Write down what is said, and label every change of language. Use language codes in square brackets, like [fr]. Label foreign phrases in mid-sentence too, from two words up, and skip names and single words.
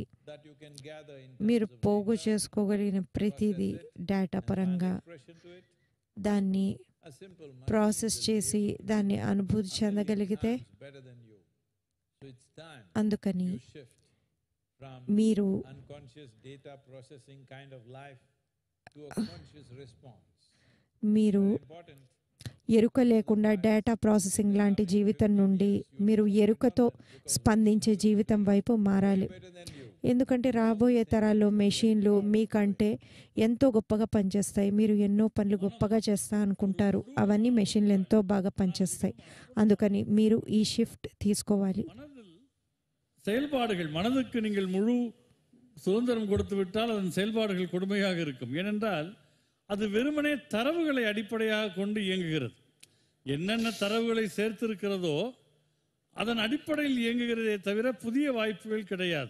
[te] మీరు పోగు చేసుకోగలిగిన ప్రతిదీ డేటా పరంగా దాన్ని ప్రాసెస్ చేసి దాన్ని అనుభూతి చెందగలిగితే, అందుకని మీరు ఎరుక లేకుండా [en] data processing [te] లాంటి జీవితం నుండి మీరు ఎరుకతో స్పందించే జీవితం వైపు మారాలి. ఎందుకంటే రాబోయే తరాల్లో మెషిన్లు మీకంటే ఎంతో గొప్పగా పనిచేస్తాయి. మీరు ఎన్నో పనులు గొప్పగా చేస్తా అనుకుంటారు, అవన్నీ మెషిన్లు ఎంతో బాగా పనిచేస్తాయి. అందుకని మీరు ఈ షిఫ్ట్ తీసుకోవాలి. [ta] செயல்பாடுகள் மனதுக்கு நீங்கள் முழு சுதந்திரம் கொடுத்து விட்டால் அதன் செயல்பாடுகள் கொடுமையாக இருக்கும். ஏனென்றால் அது வெறுமனே தரவுகளை அடிப்படையாக கொண்டு இயங்குகிறது. என்னென்ன தரவுகளை சேர்த்திருக்கிறதோ அதன் அடிப்படையில் இயங்குகிறதே தவிர புதிய வாய்ப்புகள் கிடையாது.